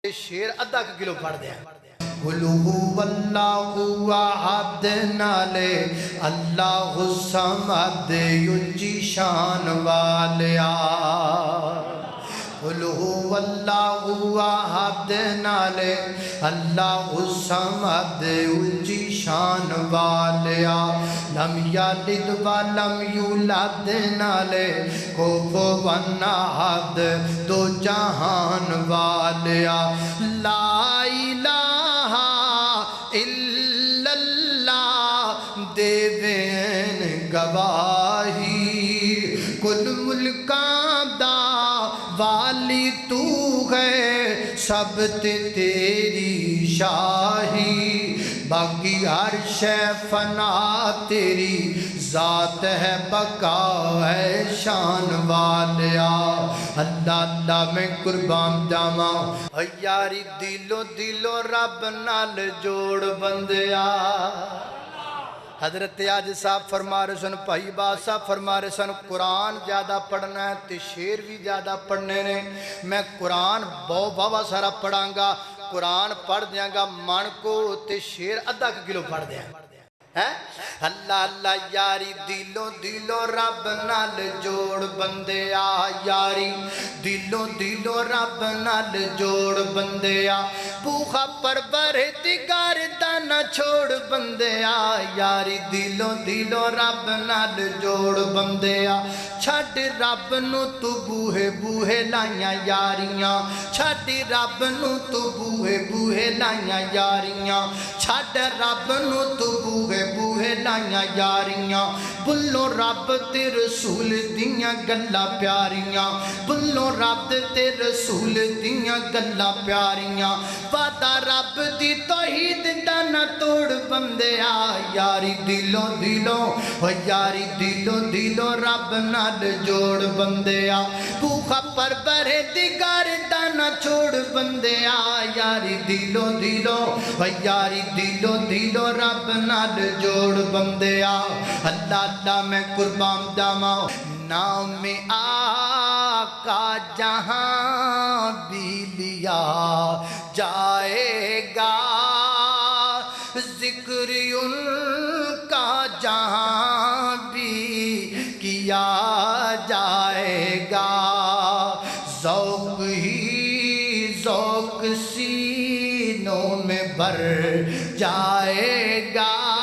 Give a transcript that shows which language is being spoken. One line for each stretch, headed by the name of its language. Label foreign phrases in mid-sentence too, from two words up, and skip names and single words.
Punjabi: شیر ادھا کلو پڑھ دیا
Arabic: قُلْ هُوَ اللَّهُ أَحَدٌ
Punjabi: نالے
Arabic: اللہ الصمد
Punjabi: یونجی شان والیا
Arabic: قُلْ هُوَ اللَّهُ أَحَدٌ
Punjabi: نالے
Arabic: اللہ الصمد
Punjabi: یونجی شان والیا
Arabic: لم یلد ولم یولد
Punjabi: نالے
Arabic: کفواً احد دو
Punjabi: جہان والیا
Arabic: لا الہ الا اللہ
Punjabi: دیوین گواہی کل ملکاں دا والی تو ہے سب تیری شاہی باقی ہر شے فنا تیری ذات ہے بقا ہے شان والیا اللہ اللہ میں قربان جاواں یاری دلو رب نال جوڑ بندیا حضرت آج صاحب فرما رہے سن بھائی باز صاحب فرما رہے سن قرآن زیادہ پڑھنا ہے تے شیر بھی زیادہ پڑھنے نے میں قرآن بہت سارا پڑھاں گا قرآن پڑھ دیاں گا من کو تے شیر ادھا کلو پڑھ دیاں اللہ اللہ یاری دلو رب نال جوڑ بندیا یاری دلو رب نال جوڑ بندیا بھوخا پروردگار دا نہ چھوڑ بندیا یاری دلو رب نال جوڑ بندیا چھڈ رب نو تو بوہے لائیاں یاریاں چھڈ رب نو تو بوہے لائیاں یاریاں چھڈ رب نو تو بوہے لائیاں یاریاں بلو رب تے رسول دیاں گلاں پیاریاں بلو رب تے رسول دیاں گلاں پیاریاں وعدہ رب دی توحید دا نہ توڑ بندیا یاری دلو یاری دلو رب نال جوڑ بندیا بھوخا پروردگار دا نہ چھوڑ بندیا یاری دلو یاری دلو رب نال جوڑ بندیا اللہ اللہ میں قربان جاواں
Urdu: نام آقا جہاں بھی لیا جائے گا ذکر ان کا جہاں بھی کیا جائے گا ذوق ہی ذوق سینوں میں بھر جائے گا